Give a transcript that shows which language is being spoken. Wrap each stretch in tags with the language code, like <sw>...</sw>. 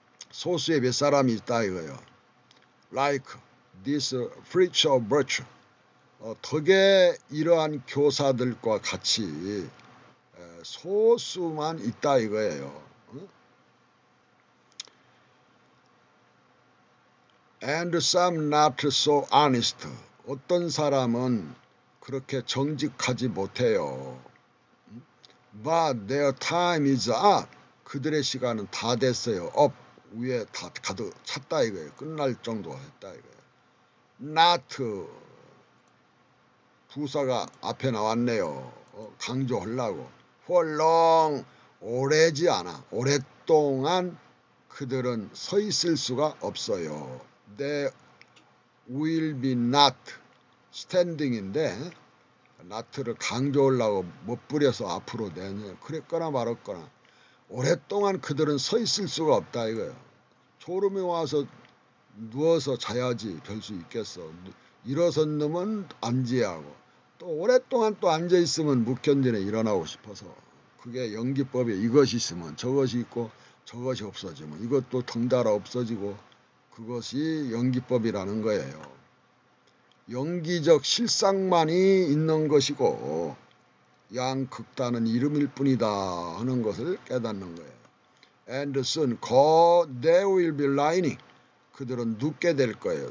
<ko>소수의 몇 사람이 있다 이거예요.</ko> <en>Like this preacher of virtue,</en> <ko>덕의 이러한 교사들과 같이 소수만 있다 이거예요.</ko> <en>And some not so honest,</en> <ko>어떤 사람은 그렇게 정직하지 못해요.</ko> <en>But their time is up,</en> <ko>그들의 시간은 다 됐어요. up, 위에 다 가득 찼다 이거예요. 끝날 정도 했다 이거예요. not, 부사가 앞에 나왔네요. 강조하려고.</ko> <en>for long,</en> <ko>오래지 않아, 오랫동안 그들은 서 있을 수가 없어요.</ko> <en>They will be not standing</en> <ko>인데 not를 강조하려고 멋부려서 앞으로 내냐, 그랬거나 말았거나. 오랫동안 그들은 서 있을 수가 없다 이거예요. 졸음이 와서 누워서 자야지 별 수 있겠어. 일어선 놈은 앉아야 하고, 또 오랫동안 또 앉아있으면 못 견디네, 일어나고 싶어서. 그게 연기법에 이것이 있으면 저것이 있고 저것이 없어지면 이것도 덩달아 없어지고, 그것이 연기법이라는 거예요. 연기적 실상만이 있는 것이고 양극단은 이름일 뿐이다 하는 것을 깨닫는 거예요.</ko> <en>And soon they will be lying,</en> <ko>그들은 눕게 될 거예요.</ko>